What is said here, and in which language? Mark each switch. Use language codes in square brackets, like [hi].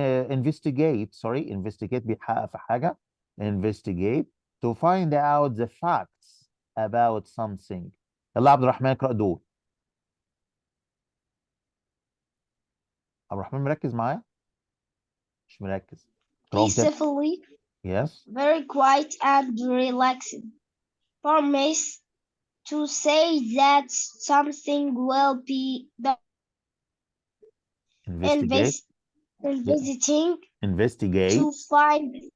[ar] investigate بيحقق في حاجة. [en] investigate to find out the facts about something. [ar] يلا عبد الرحمن اقرأ دول. عبد الرحمن مركز معايا؟ مش مركز. اقرأهم تاني. [en] Peacefully, Yes. very quiet and relaxing. Promise to say that something will be done. Investigate. Visiting Investigate. to find